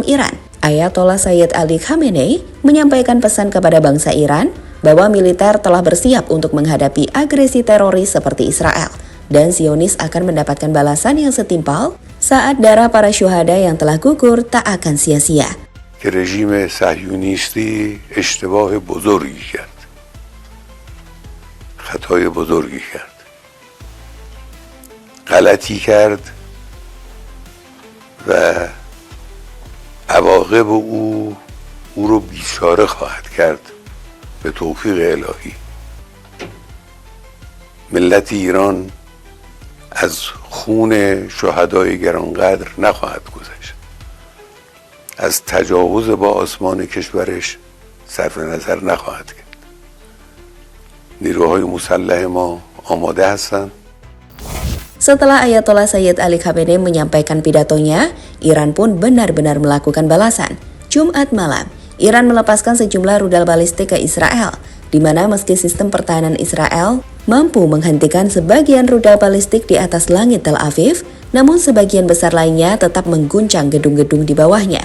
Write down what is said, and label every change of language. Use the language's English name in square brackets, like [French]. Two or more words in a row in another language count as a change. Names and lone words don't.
[Indonesian] Iran, Ayatollah Sayyid Ali Khamenei, menyampaikan pesan kepada bangsa Iran bahwa militer telah bersiap untuk menghadapi agresi teroris seperti Israel, dan Zionis akan mendapatkan balasan yang setimpal saat darah para syuhada yang telah gugur tak akan sia-sia. [Persian] رژیم صهیونیستی اشتباه بزرگی کرد. خطای بزرگی کرد. غلطی کرد و عواقب او رو بیچاره خواهد کرد به توفیق الهی. ملت ایران از خون شهدای گرانقدر نخواهد گذشت. از تجاوز با آسمان کشورش صرف نظر نخواهد کرد. نیروهای مسلح ما آماده هستند. [Indonesian] Setelah Ayatollah Sayyid Ali Khamenei menyampaikan pidatonya, Iran pun benar-benar melakukan balasan. Jumat malam, Iran melepaskan sejumlah rudal balistik ke Israel, di mana meski sistem pertahanan Israel mampu menghentikan sebagian rudal balistik di atas langit Tel Aviv, namun sebagian besar lainnya tetap mengguncang gedung-gedung di bawahnya.